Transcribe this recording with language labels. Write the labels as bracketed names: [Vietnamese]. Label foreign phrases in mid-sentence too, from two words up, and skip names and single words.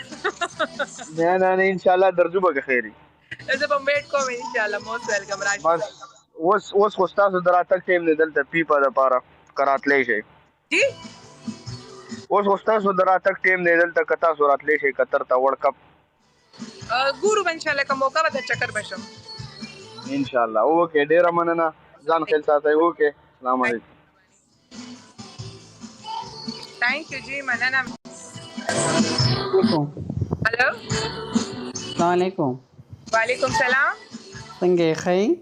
[Pashto] نه انشاءالله درځو به که خیر وي. زه به ویټ کوم انشاءالله. [English] most welcome [Pashto] راشئ. بس اوس خو ستاسو د راتګ ټایم دی دلته پیپا دپاره که راتلی شئ. جی اوس خو ستاسو د راتګ ټایم دی دلته که تاسو راتلی شئ قطر ته [English] world cup [Pashto] ګورو به انشاءالله که موقع به در چکر بشم انشاءالله. اوکې ډېره مننه. ځان خیال ساتئ. اوکې السلام علیکم. [English] thank you [Pashto] جی مننه. هلو السلام علیکم. وعلیکم سلام. څنګه یې ښه یې؟